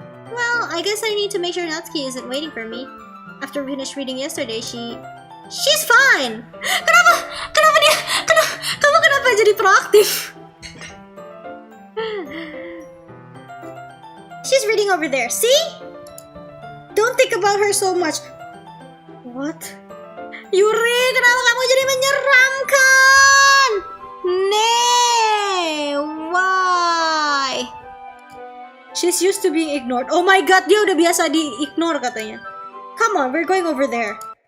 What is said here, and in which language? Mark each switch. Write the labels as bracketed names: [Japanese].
[English] Well, I guess I need to make sure Natsuki isn't waiting for me. After we finished reading yesterday, she's fine! [Indonesian] Kenapa dia? Kamu kenapa jadi proaktif? [English] She's reading over there, see? Don't think about her so much. What? [Indonesian] Yuri, kenapa kamu jadi menyeramkan? [English] Nee, why? She's used to being ignored. Oh my god, [Indonesian] dia udah biasa di-ignore katanya. [English] Come on, we're going over there.